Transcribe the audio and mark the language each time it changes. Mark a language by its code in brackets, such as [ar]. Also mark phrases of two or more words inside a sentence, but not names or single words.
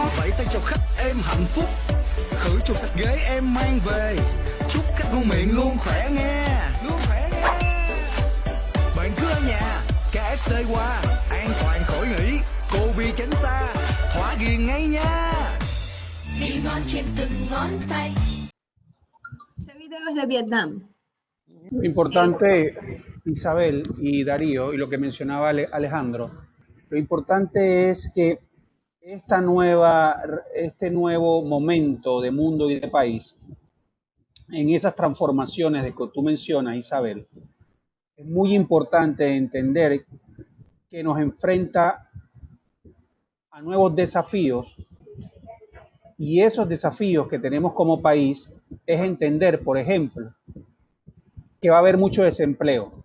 [vi] Vẫy tay chào khách em hạnh phúc, khử trùng sạch ghế em mang về. Chúc khách ngon miệng luôn khỏe nghe. Bạn cứ ở nhà, KFC qua, an toàn khỏi nghỉ. Covid tránh xa, thỏa ghiền ngay nha. Vị ngon trên từng ngón tay. [es] Ese video es de Vietnam. Lo importante, Isabel y Darío, y lo que mencionaba Alejandro, lo importante es que este nuevo momento de mundo y de país, en esas transformaciones de que tú mencionas, Isabel, es muy importante entender que nos enfrenta a nuevos desafíos, y esos desafíos que tenemos como país es entender, por ejemplo, que va a haber mucho desempleo.